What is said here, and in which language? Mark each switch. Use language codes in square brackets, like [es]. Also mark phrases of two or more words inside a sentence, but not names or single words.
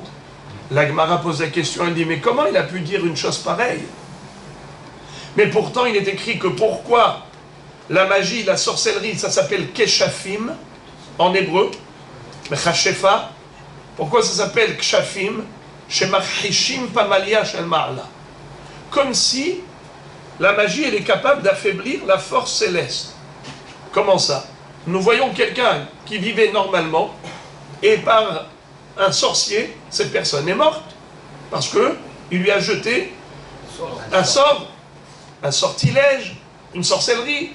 [fr] La Gemara pose la question, elle dit, mais comment il a pu dire une chose pareille? Mais pourtant il est écrit que pourquoi la magie, la sorcellerie, ça s'appelle Keshafim en hébreu, Chashefa. Pourquoi ça s'appelle Kshafim? [he] שמכחישין פמליא של מעלה. [fr] Comme si la magie, elle est capable d'affaiblir la force céleste. Comment ça? Nous voyons quelqu'un qui vivait normalement et par un sorcier, cette personne est morte parce qu'il lui a jeté un sort, un sortilège, une sorcellerie.